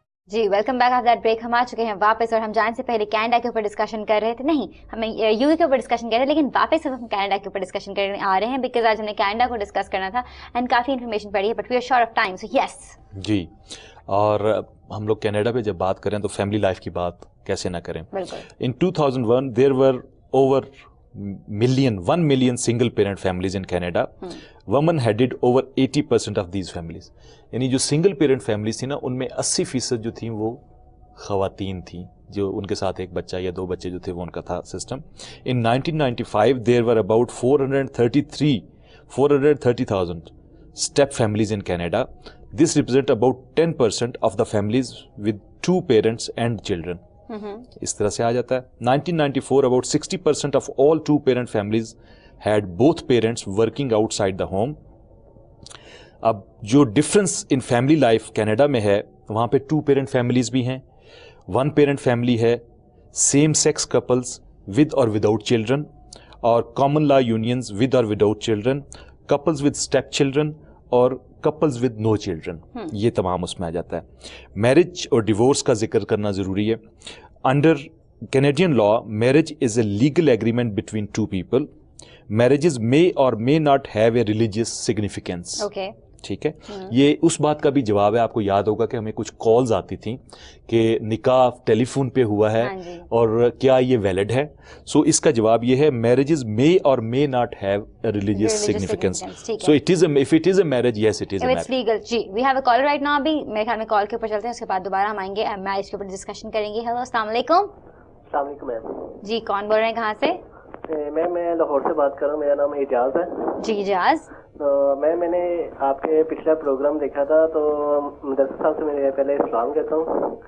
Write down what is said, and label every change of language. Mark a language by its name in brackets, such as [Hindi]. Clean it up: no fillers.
[Urdu] جی [English] Welcome back of that break. [Urdu] ہم آ چکے ہیں واپس اور ہم جانے سے پہلے کینیڈا کے اوپر ڈسکشن کر رہے تھے. نہیں, ہمیں یو کے اوپر ڈسکشن کر رہے ہیں, لیکن واپس ہم کینیڈا کے اوپر ڈسکشن کرنے آ رہے ہیں بیکاز آج ہم نے کینیڈا کو ڈسکس کرنا تھا اینڈ کافی انفارمیشن پڑھی ہے [English] But we are short of time. So yes [Urdu] جی, اور ہم لوگ کینیڈا پہ جب بات کریں تو فیملی لائف کی بات کیسے نہ کریں. [English] In 2001 there were over 1 million single parent families in Canada. Women headed over 80% of these families. [Urdu] یعنی جو سنگل پیرنٹ فیملیز تھی نا, ان میں 80% جو تھیں وہ خواتین تھیں, جو ان کے ساتھ ایک بچہ یا 2 بچے جو تھے وہ ان کا تھا system. [English] In 1995 there were about 430,000 step families in Canada. This represent about 10% of the families with 2 parents and children. [Urdu] اس طرح سے آ جاتا ہے. [English] 1994 about 60% of all 2-parent families had both parents working outside the home. [Urdu] اب جو difference in family life Canada میں ہے, وہاں پہ 2-parent فیملیز بھی ہیں, 1-parent فیملی ہے, [English] same sex couples with اور without children, [Urdu] اور کامن لا یونینز ود اور without children, couples with step children اور کپلز ود نو چلڈرن. یہ تمام اس میں آ جاتا ہے. میرج اور ڈیورس کا ذکر کرنا ضروری ہے. [English] Under Canadian law, marriage is a legal agreement between 2 people. Marriages may or may not have a religious significance. Okay. [Urdu] ٹھیک ہے, یہ اس بات کا بھی جواب ہے. آپ کو یاد ہوگا کہ ہمیں کچھ کالز آتی تھیں کہ نکاح ٹیلی فون پہ ہوا ہے اور کیا یہ ویلڈ ہے. سو اس کا جواب یہ ہے, [English] marriages may or may not have a religious significance. So it is if it is a marriage, yes it is a marriage. It's legal. جی we have a caller right now. [Urdu] ابھی میرے خیال میں کال کے اوپر چلتے ہیں, اس کے بعد دوبارہ ہم آئیں گے میرج کے اوپر ڈسکشن کریں گے. ہیلو, السلام علیکم. السلام علیکم میم. جی کون بول رہے ہیں, کہاں سے؟ میم میں لاہور سے بات کر رہا ہوں, میرا نام اعجاز ہے. جی اعجاز. تو میں نے آپ کے پچھلا پروگرام دیکھا تھا, تو مدرسہ صاحب سے میں پہلے اسلام کہتا ہوں.